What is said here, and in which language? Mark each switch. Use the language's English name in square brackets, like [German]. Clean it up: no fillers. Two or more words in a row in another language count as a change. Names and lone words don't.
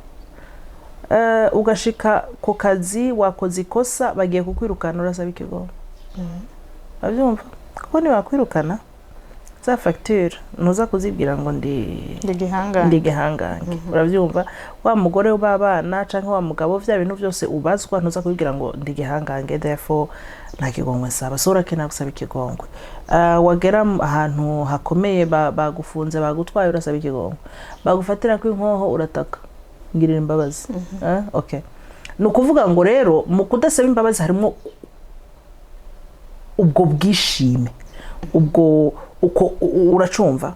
[Rundi] Ugashika ku kazi wakoze ikosa bagiye kukwirukana urasaba ikigongwe. Uravyumva? Kuko ni wakwirukana za facture nuza kuzibwira ngo ndi gihangange. Uravyumva? Wa mugore w'abana canke wa mugabo vya bintu byose ubazwa nuza kubwira ngo ndi gihangange, therefore nta kigongwe saba. So urakena gusaba ikigongwe. Wagera ahantu hakomeye bagufunze bagutwaye urasaba ikigongwe. Bagufatira ko inkoho urataka ngirira imbabazi. Okay. Nukuvuga ngo rero mu kudasaba imbabazi harimo ubwo bwishime, ubwo uko uracumva.